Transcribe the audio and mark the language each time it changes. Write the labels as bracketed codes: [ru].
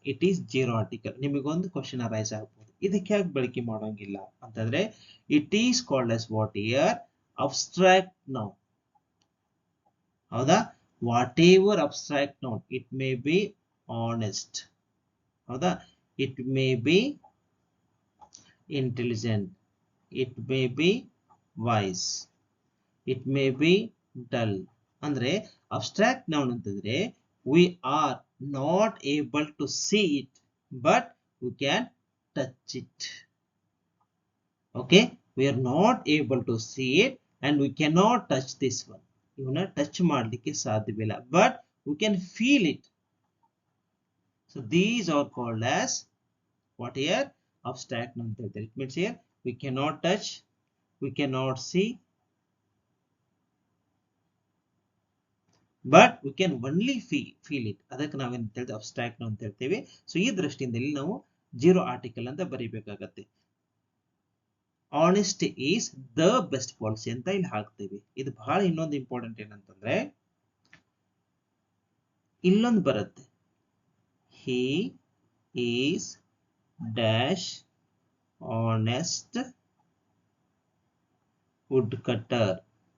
[en] It is zero article. [kn] ನಿಮಗೊಂದು question arise ಆಗ್ಬೋದು, ಇದಕ್ಕೆ ಯಾಕೆ ಬಳಕೆ ಮಾಡೋಂಗಿಲ್ಲ ಅಂತಂದ್ರೆ, [en] It is called as what here abstract noun. ಹೌದಾ? Whatever abstract noun, it may be honest. ಹೌದಾ? It may be intelligent, it may be wise, it may be dull. [kn] ಅಂದ್ರೆ ಅಬ್ಸ್ಟ್ರಾಕ್ಟ್ ನೌನ್ ಅಂತಂದ್ರೆ [en] we are not able to see it but we can touch it. Okay, we are not able to see it and we cannot touch this one. [kn] ಇವನ್ನ touch ಮಾಡಲಿಕ್ಕೆ ಸಾಧ್ಯವಿಲ್ಲ, [en] but we can feel it. So these are called as what here? Abstract noun. It means here we cannot touch, we cannot see, but we can only feel it. [kn] ಅದಕ್ಕೆ ನಾವೇನ್ ಹೇಳ್ತೀವಿ, abstract ಅಂತ ಹೇಳ್ತೇವೆ. So ಈ ದೃಷ್ಟಿಯಿಂದ ಇಲ್ಲಿ ನಾವು zero article ಅಂತ ಬರೀಬೇಕಾಗತ್ತೆ. [en] honest is the best policy [kn] ಅಂತ ಇಲ್ಲಿ ಹಾಕ್ತೇವೆ. ಇದು ಬಹಳ ಇನ್ನೊಂದು ಇಂಪಾರ್ಟೆಂಟ್ ಏನಂತಂದ್ರೆ, ಇಲ್ಲೊಂದು ಬರುತ್ತೆ, [en] He is dash honest woodcutter.